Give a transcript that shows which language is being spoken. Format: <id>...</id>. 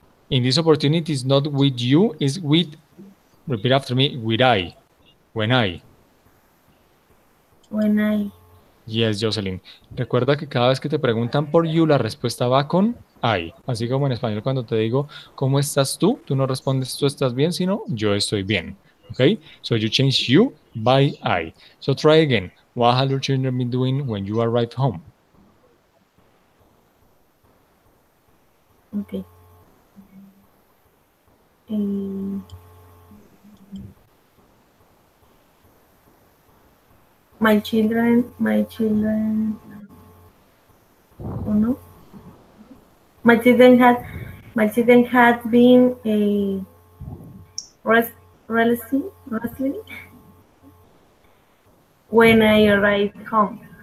<en>In this opportunity, it's not with you, it's with, repeat after me, with I. When I. when I Yes, Jocelyn.</en> <es>Recuerda que cada vez que te preguntan por you, la respuesta va con I. Así como en español cuando te digo, ¿cómo estás tú? Tú no respondes tú estás bien, sino yo estoy bien.</es> <en>Okay? So you change you by I. So try again. What have your children been doing when you arrive home? okay. Um, my children, oh no, my children had been a wrestling when I arrived home.</en>